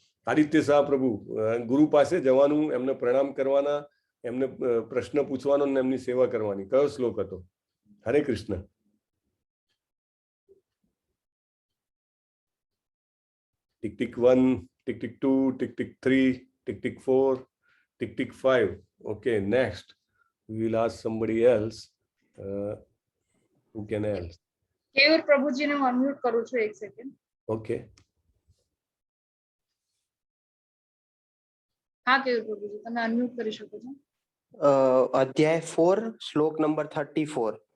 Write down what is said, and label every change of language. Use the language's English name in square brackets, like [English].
[Gujarati] આદિત્ય શાહ પ્રભુ, ગુરુ પાસે જવાનું, એમને પ્રણામ કરવાના, એમને પ્રશ્ન પૂછવાનો અને એમની સેવા કરવાની. કયો શ્લોક હતો? હરે Krishna. Tick tick 1, tick tick 2, tick tick 3, tick tick 4, tick tick 5. [English] Okay, next we will ask somebody else. Who can else? [Gujarati] Keyur પ્રભુજીને હું અનમ્યુટ કરું છું, એક સેકન્ડ. [English] Okay. [Gujarati] હા કેયુર પ્રભુજી, તમે અનમ્યુટ કરી શકો છો. અધ્યાય 4 શ્લોક નંબર 34.